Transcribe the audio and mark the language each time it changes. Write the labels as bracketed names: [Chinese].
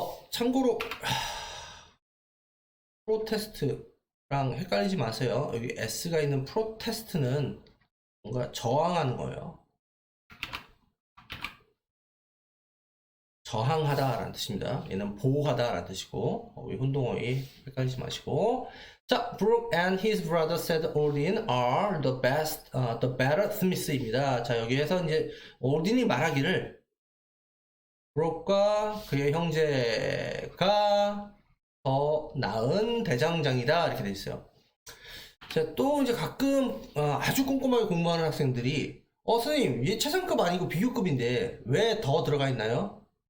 [Korean] 참고로 프로테스트랑 헷갈리지 마세요. 여기 S가 있는 프로테스트는 뭔가 저항하는 거예요. 저항하다라는 뜻입니다. 얘는 보호하다라는 뜻이고, 우리 혼동어휘 헷갈리지 마시고. [English] 자, Brooke and his brother said Odin are the best, the better smith입니다. [Korean] 자, 여기에서 이제 오딘이 말하기를 브룩과 그의 형제가 더 나은 대장장이다 이렇게 돼 있어요. 자, 또 이제 가끔 아주 꼼꼼하게 공부하는 학생들이 선생님 얘 최상급 아니고 비교급인데 왜 더 들어가 있나요?